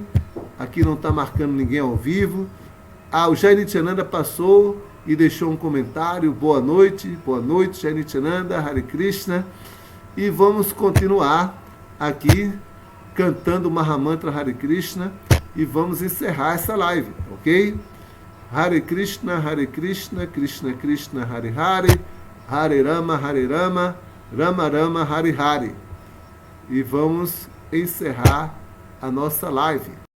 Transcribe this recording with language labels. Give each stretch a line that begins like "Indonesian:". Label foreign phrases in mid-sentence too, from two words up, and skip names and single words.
Portuguese: Aqui não está marcando ninguém ao vivo. O Jai Nityananda passou e deixou um comentário. Boa noite, Jai Nityananda, Hare Krishna. E vamos continuar aqui cantando o Mahamantra Hare Krishna e vamos encerrar essa live, ok?
Sanskrit: हरे कृष्ण, कृष्ण कृष्ण, हरे हरे, हरे राम, राम राम, हरे हरे.
Portuguese: E vamos encerrar a nossa live.